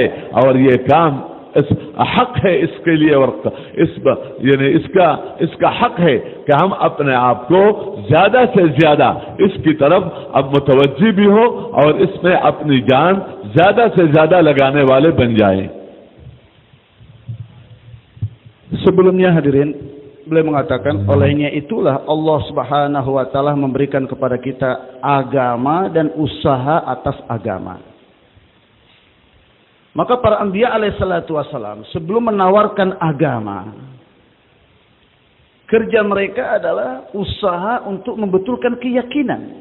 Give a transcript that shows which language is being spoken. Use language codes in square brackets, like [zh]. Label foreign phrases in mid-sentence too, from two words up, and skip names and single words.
[ur] اور یہ کام حق ہے اس کے لیے, اور اس کا حق ہے کہ ہم اپنے آپ کو زیادہ سے زیادہ اس کی طرف اب متوجہ بھی ہو اور اس میں اپنی جان زیادہ سے زیادہ لگانے والے بن جائیں. [id] Sebelumnya hadirin, beliau mengatakan olehnya itulah [ar] الله سبحانه وتعالى [id] memberikan kepada kita agama dan usaha atas agama. Maka para anbiya [ar] عليهم الصلاة والسلام [id] sebelum menawarkan agama, kerja mereka adalah usaha untuk membetulkan keyakinan.